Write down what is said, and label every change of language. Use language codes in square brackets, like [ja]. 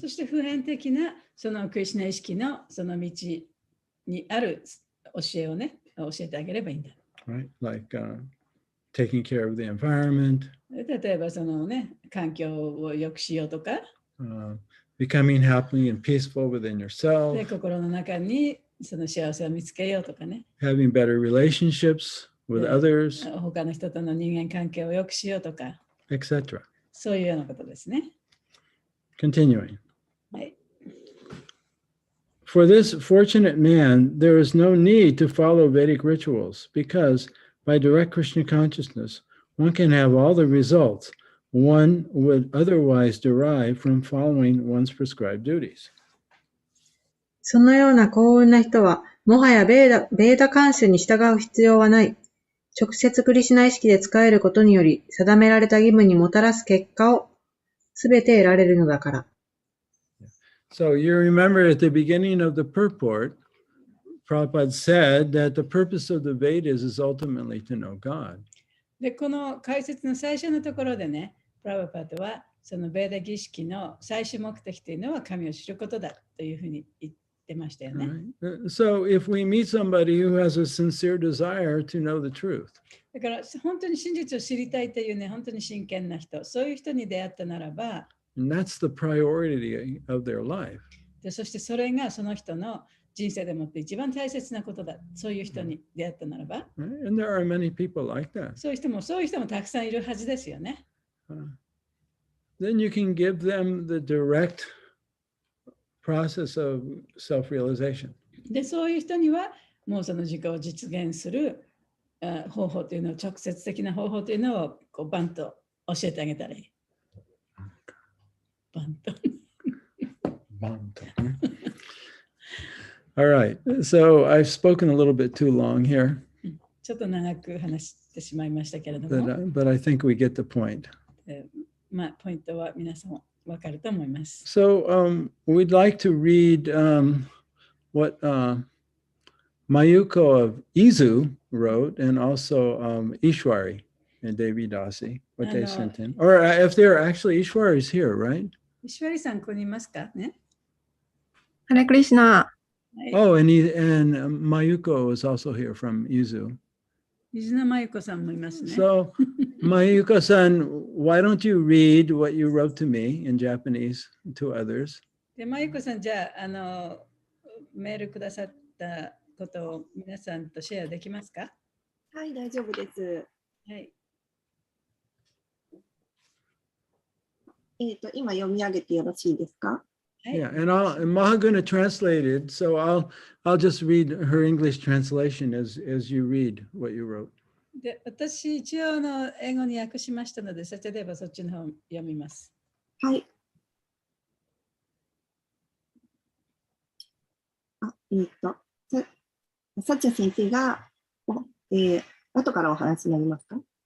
[ja] そして普遍的なそのクリシュナ意識のその道にある教えをね、教えてあげればいいんだ。 [en] Right? Like taking care of the environment. [ja] 例えばそのね、環境を良くしようとか、 [en] becoming happy and peaceful within [ja] で [en] yourself. [ja] 心の中にその幸せを見つけようとかね。 [en] Having better relationships with others, [ja] 他の人との人間関係を良くしようとか、 [en] etc. [ja] そういうようなことですね。 [en] Continuing. [ja] はい。 [en] For this fortunate man, there is no need to follow Vedic rituals because by direct Krishna consciousness, one can have all the results one would otherwise derive from following one's prescribed duties. [ja] そのような幸運な人は、もはやベーダ慣習に従う必要はない。直接クリシュナ意識で使えることにより、定められた義務にもたらす結果をすべて得られるのだから。 [en] So you remember at the beginning of the purport, Prabhupada said that the purpose of the Vedas is ultimately to know God. [ja] で、この解説の最初のところでね、プラバパトはそのベーダ儀式の最終目的というのは神を知ることだというふうに言ってましたよね。 [en] Right? So if we meet somebody who has a sincere desire to know the truth, [ja] だから本当に真実を知りたいというね、本当に真剣な人、そういう人に出会ったならば、 [en] and that's the priority of their life, [ja] でそしてそれがその人の人生でもって一番大切なことだ、そういう人に出会ったならば、 [en] right? And there are many people like that. [ja] そういう人もたくさんいるはずですよね。 [en] Then you can give them the direct process of self-realization. [ja] で、そういう人にはもうその自己を実現する方法というのを、直接的な方法というのをこうバンと教えてあげたらいい。バンと。 [en] All right. So I've spoken a little bit too long here, [ja] ちょっと長く話してしまいましたけれども、 [en] but I think we get the point. [ja] まあ、ポイントは皆さん分かると思います。 [en] So we'd like to read what Mayuko of Izu wrote, and also Ishwari and Devi Dasi, what they sent in. Or if they're actually Ishwari's here, right? [ja] 石割さん、ここにいますかね。ハレクリシナ。は [en] Oh, and Mayuko is also here from Yuzu. [ja] 水野真由子さんもいますね。 [en] So, Mayuko-san, why don't you read what you wrote to me in Japanese to others? [ja] で、真由子さん、じゃあ、メールくださったことを皆さんとシェアできますか？はい、大丈夫です。はい。今読み上げてよろしいですか？はい。 [en] Yeah, and Mahaguna translated, so I'll just read her English translation as you read what you wrote. [ja] で、私、一応の英語に訳しましたので、そちらではそっちの方読みます。はい。サッチャ先生が、後からお話になりますか？